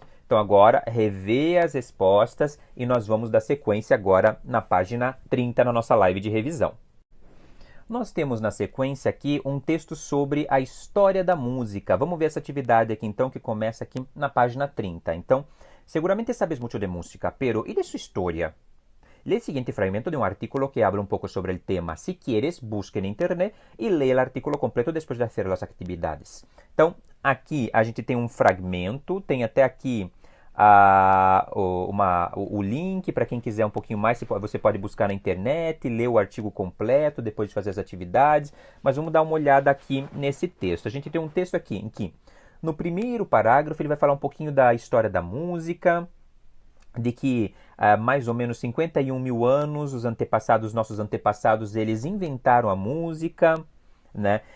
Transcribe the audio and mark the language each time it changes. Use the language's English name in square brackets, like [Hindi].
[Portuguese] Então agora revê as respostas e nós vamos dar sequência agora na página 30 na nossa live de revisão. Nós temos na sequência aqui um texto sobre a história da música. Vamos ver essa atividade aqui então, que começa aqui na página 30. [Spanish] Então, seguramente sabes muito de música, pero ¿y de su historia? Lee el siguiente fragmento de un artículo que habla un poco sobre el tema. Si quieres, busque en internet e leia el artículo completo después de hacer las actividades. [Portuguese] Então, aqui a gente tem um fragmento, tem até aqui o link para quem quiser um pouquinho mais. Você pode buscar na internet, ler o artigo completo depois de fazer as atividades. Mas vamos dar uma olhada aqui nesse texto. A gente tem um texto aqui em que, no primeiro parágrafo, ele vai falar um pouquinho da história da música, de que há mais ou menos 51 mil anos, nossos antepassados, eles inventaram a música, né?